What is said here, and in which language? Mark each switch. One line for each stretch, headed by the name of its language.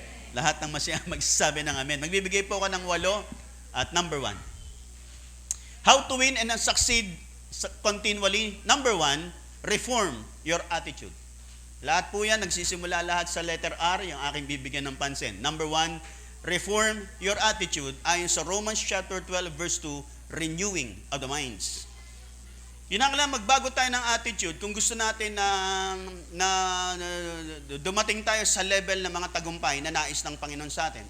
Filipino: Lahat ng masaya magsasabi ng Amen. Magbibigay po ako ng 8 at number 1.
English: How to win and succeed continually. Number 1, reform your attitude.
Filipino: Lahat po yan, nagsisimula lahat sa letter R, yung aking bibigyan ng pansin.
English: Number 1, reform your attitude.
Filipino: Ayon sa
English: Romans chapter 12, verse 2, renewing of the minds.
Filipino: Yun ang lang, magbago tayo ng attitude kung gusto natin na dumating tayo sa level ng mga tagumpay na nais ng Panginoon sa atin.